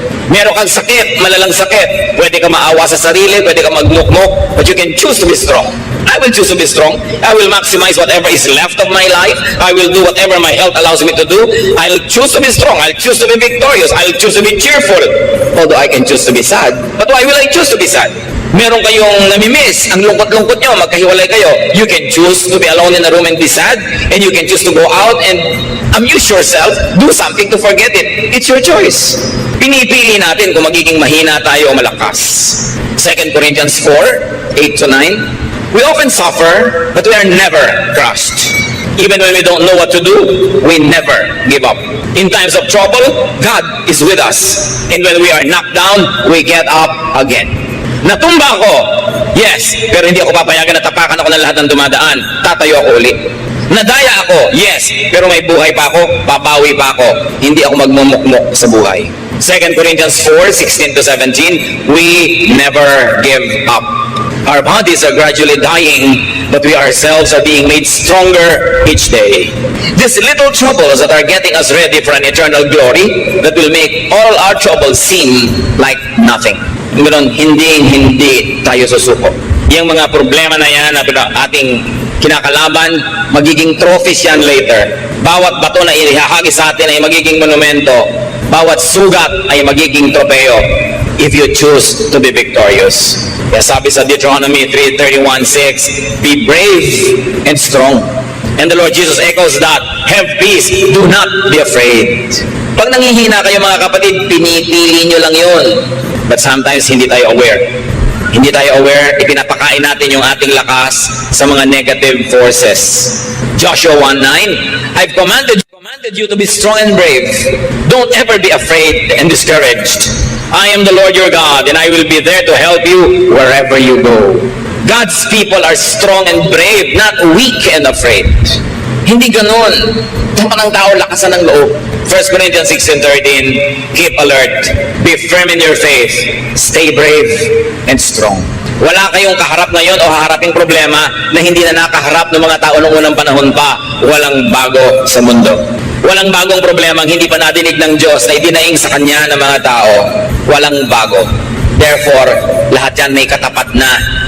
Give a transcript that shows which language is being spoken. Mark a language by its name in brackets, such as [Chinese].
[Filipino] Meron kang sakit, malalang sakit, pwede ka maawa sa sarili, pwede ka magmukmok, [English] but you can choose to be strong. [Filipino] I will choose to be strong. [English] I will maximize whatever is left of my life. I will do whatever my health allows me to do. I'll choose to be strong. I'll choose to be victorious. I'll choose to be cheerful. Although I can choose to be sad. But why will I choose to be sad? [Filipino] Meron kayong namimiss, ang lungkot-lungkot nyo, magkahiwalay kayo. [English] You can choose to be alone in a room and be sad, and you can choose to go out and amuse yourself, do something to forget it. It's your choice. [Filipino] Pinipili natin kung magiging mahina tayo o malakas. 2 Corinthians 4, 8-9. [English] We often suffer, but we are never crushed. Even when we don't know what to do, we never give up. In times of trouble, God is with us. And when we are knocked down, we get up again. [Filipino] Natumba ako, yes, pero hindi ako papayagan na tapakan ako ng lahat ng dumadaan. Tatayo ako ulit. Nadaya ako, yes, pero may buhay pa ako, babawi pa ako. Hindi ako magmumukmok sa buhay. [English] 2 Corinthians 4, 16-17, we never give up. Our bodies are gradually dying, but we ourselves are being made stronger each day. These little troubles that are getting us ready for an eternal glory that will make all our troubles seem like nothing. [Filipino] Ganun, hindi tayo susuko. Yung mga problema na yan na ating kinakalaban, magiging trophies yan later. Bawat bato na ihahagi sa atin ay magiging monumento. Bawat sugat ay magiging tropeo [English] if you choose to be victorious. [Filipino] Kaya sabi sa [English] Deuteronomy 3:31-6, be brave and strong. And the Lord Jesus echoes that, have peace, do not be afraid. [Filipino] Pag nanghihina kayo mga kapatid, pinipili nyo lang yun. [English] But sometimes [Filipino] hindi tayo aware. Hindi tayo aware, ipinapakain natin yung ating lakas sa mga negative forces. [English] Joshua 1:9, I've commanded you to be strong and brave. Don't ever be afraid and discouraged. I am the Lord your God, and I will be there to help you wherever you go. God's people are strong and brave, not weak and afraid. [Filipino] Hindi ganun. Tama ng tao, lakasan ng loob. [English] 1 Corinthians 6:13, keep alert, be firm in your faith, stay brave and strong. [Filipino] Wala kayong kaharap ngayon o haharaping problema na hindi na nakaharap ng mga tao noong unang panahon pa. Walang bago sa mundo. Walang bagong problema ang hindi pa nadinig ng Diyos na idinaing sa Kanya ng mga tao. Walang bago. Therefore, lahat yan may katapat na.